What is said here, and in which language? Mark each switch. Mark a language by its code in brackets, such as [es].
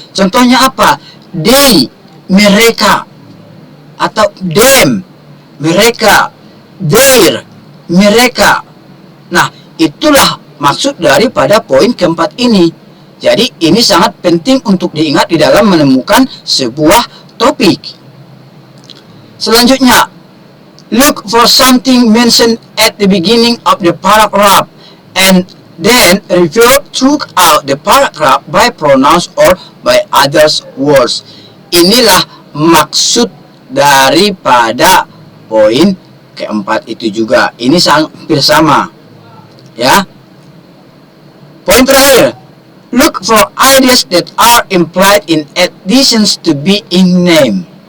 [id] Contohnya apa? They, mereka, atau them, mereka, their, mereka. Nah, itulah maksud daripada poin keempat ini. Jadi ini sangat penting untuk diingat di dalam menemukan sebuah topik. Selanjutnya, [en] look for something mentioned at the beginning of the paragraph and then refer throughout the paragraph by pronouns or by others words. [id] Inilah maksud daripada poin keempat itu juga. Ini hampir sama, ya. Poin terakhir, [en] look for ideas that are implied in additions to being name.